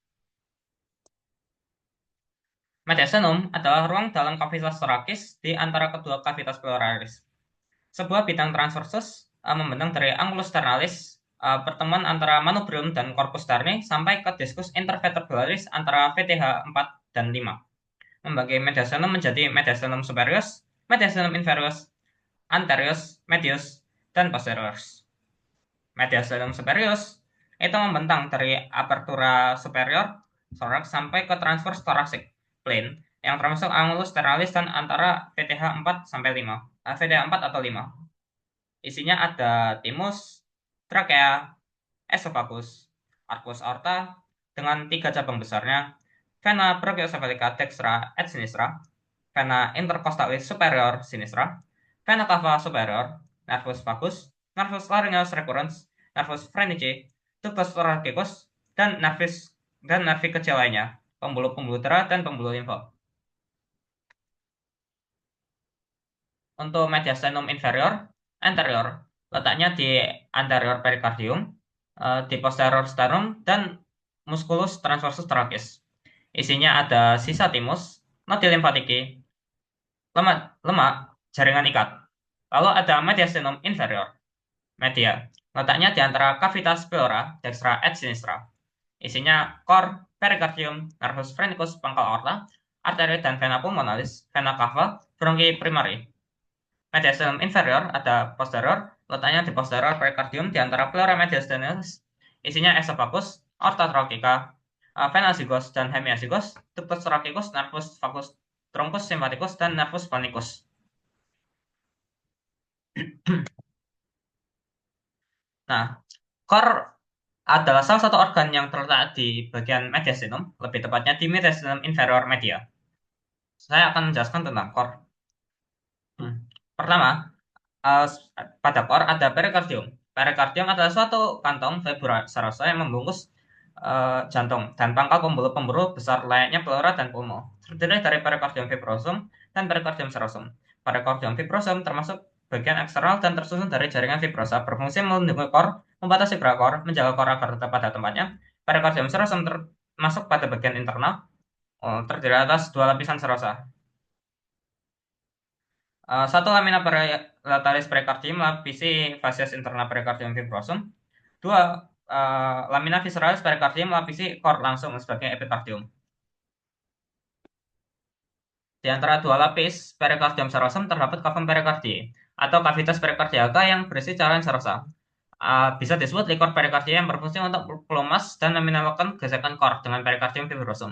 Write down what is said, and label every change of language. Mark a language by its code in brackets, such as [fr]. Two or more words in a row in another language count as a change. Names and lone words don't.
[id] Mediastinum adalah ruang dalam kavitas torakis di antara kedua kavitas pleuralis. Sebuah bidang transversus membentang dari angulus sternalis, pertemuan antara manubrium dan corpus sterni, sampai ke diskus intervertebralis antara VTH 4 dan 5. Membagi mediastinum menjadi mediastinum superius, mediastinum inferius, anterius, medius, dan posterius. Mediastinum superius itu membentang dari apertura superior thorax sampai ke [en] transverse thoracic plane [id] yang termasuk angulus sternalis dan antara VTH 4 sampai 5. VTH 4 atau 5. Isinya ada timus, trakea, esophagus, arcus aorta dengan 3 cabang besarnya, vena brachiocephalica dextra et sinistra, vena intercostalis superior sinistra, vena cava superior, nervus vagus, nervus laryngeus recurrens, nervus phrenici, ductus thoracicus, dan nervi kecil lainnya, pembuluh-pembuluh darah dan pembuluh limfa. Untuk mediastinum inferior, anterior, letaknya di anterior pericardium, di posterior sternum, dan musculus transversus thoracis. Isinya ada sisa timus, nodi limfatiki, lemak, jaringan ikat. Lalu ada mediastinum inferior, media, letaknya di antara cavitas pleura, dextra et sinistra. Isinya cor, pericardium, nervus phrenicus, pangkal aorta, arteri dan vena pulmonalis, vena cava, bronchi primary. Mediastinum inferior ada posterior, letaknya di posterior pericardium di antara pleura mediastinalis. Isinya esophagus, aorta thoracica, vena zygos dan hemiazygos, ductus thoracicus, nervus vagus, truncus sympathicus, dan nervus panicus. Nah, cor adalah salah satu organ yang terletak di bagian mediastinum, lebih tepatnya di mediastinum inferior media. Saya akan menjelaskan tentang cor. Pertama, uh, pada cor ada pericardium. Pericardium adalah suatu kantong fibula serosa yang membungkus jantung dan pangkal pembuluh-pembuluh besar layaknya pleura dan pulmo. Terdiri dari pericardium fibrosum dan pericardium serosum. Pericardium fibrosum termasuk bagian eksternal dan tersusun dari jaringan fibrosa, berfungsi melindungi kor, membatasi gerak kor, menjaga kor agar tetap pada tempatnya. Pericardium serosum termasuk pada bagian internal, terdiri atas dua lapisan serosa. Satu lamina latalis pericardium melapisi facies interna pericardium fibrosum. Dua, lamina visceralis pericardium melapisi kor langsung sebagai epicardium. Di antara dua lapis pericardium serosum terdapat cavum pericardii atau cavitas pericardiaca yang berisi cairan serosa. Bisa disebut likor pericardia yang berfungsi untuk pelumas dan meminimalkan gesekan kor dengan pericardium fibrosum.